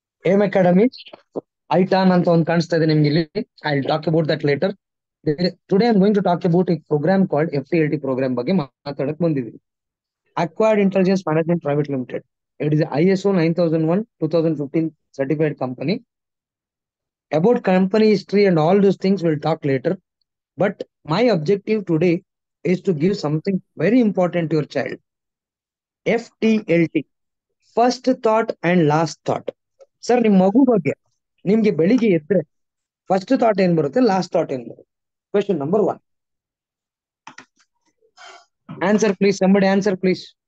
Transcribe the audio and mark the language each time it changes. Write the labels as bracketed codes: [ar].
[kn] Aim academy ಐಟಾನ್ ಅಂತ ಒಂದು ಕಾಣಿಸ್ತಾ ಇದೆ ನಿಮ್ಗೆ ಇಲ್ಲಿ. [en] I will talk about that later. Today I am going to talk about a program called FTLT program [kn] ಬಗ್ಗೆ ಮಾತಾಡಕ್ ಬಂದಿದ್ದೀವಿ. [en] Acquired Intelligence Management Private Limited. It is a ISO 9001 2015 certified company. About company history and all those things we'll talk later. But my objective today is to give something very important to your child. FTLT. First thought and last thought. [kn] Sir, ನಿಮ್ ಮಗು ಬಗ್ಗೆ ನಿಮ್ಗೆ ಬೆಳಿಗ್ಗೆ ಎದ್ರೆ first thought ಏನ್ ಬರುತ್ತೆ, last thought ಏನ್ ಬರುತ್ತೆ? Question number 1. [en] Answer please, somebody answer please.